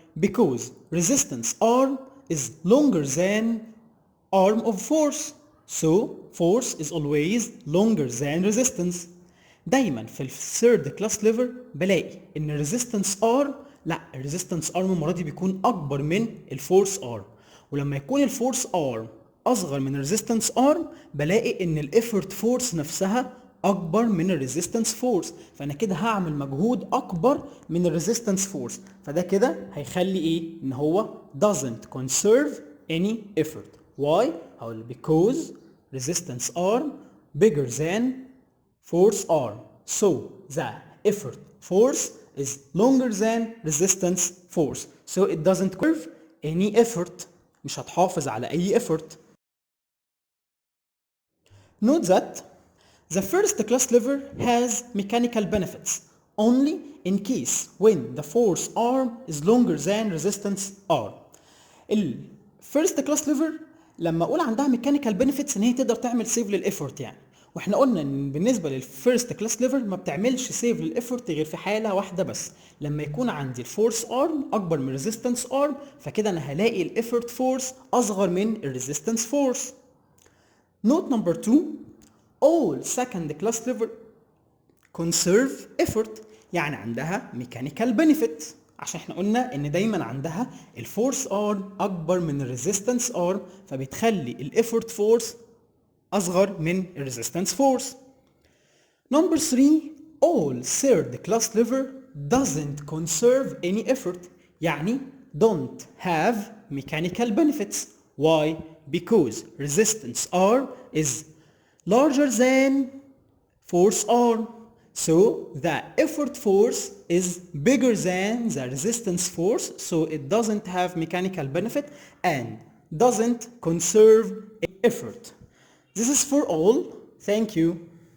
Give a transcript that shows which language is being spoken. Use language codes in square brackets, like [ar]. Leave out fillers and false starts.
[en] Because resistance arm is longer than arm of force, so force is always longer than resistance. [ar] دايما في الثيرد كلاس ليفر بلاقي ان الريزيستنس ارم، لا الريزيستنس ارم المره دي بيكون اكبر من الفورس ارم، ولما يكون الفورس ارم اصغر من الريزيستنس ارم بلاقي ان الايفورت فورس نفسها اكبر من الريزيستنس فورس، فانا كده هعمل مجهود اكبر من الريزيستنس فورس، فده كده هيخلي ايه؟ ان هو [en] doesn't conserve any effort. Why? [ar] هقول [en] because resistance arm bigger than force arm, so the effort force is longer than resistance force, so it doesn't conserve any effort. [ar] مش هتحافظ على اي effort. [en] Note that the first class lever has mechanical benefits only in case when the force arm is longer than resistance arm. [ar] الفيرست كلاس ليفر لما اقول عندها ميكانيكال بنفيتس ان هي تقدر تعمل سيف للإفورت يعني، واحنا قلنا ان بالنسبه للفيرست كلاس ليفر ما بتعملش سيف للإفورت غير في حاله واحده بس، لما يكون عندي الفورس ارم اكبر من الريزيستنس ارم، فكده انا هلاقي الإفورت فورس اصغر من الريزيستنس فورس. نوت نمبر 2، [en] all second class lever conserve effort، [ar] يعني عندها [en] mechanical benefit، [ar] عشان احنا قلنا ان دايما عندها الفورس ارم اكبر من الريزيستنس ارم، فبتخلي الافورت فورس اصغر من الريزيستنس فورس. [en] number 3، all third class lever doesn't conserve any effort، [ar] يعني [en] don't have mechanical benefits. Why? Because resistance arm is larger than force arm, so the effort force is bigger than the resistance force, so it doesn't have mechanical benefit and doesn't conserve effort. This is for all. Thank you.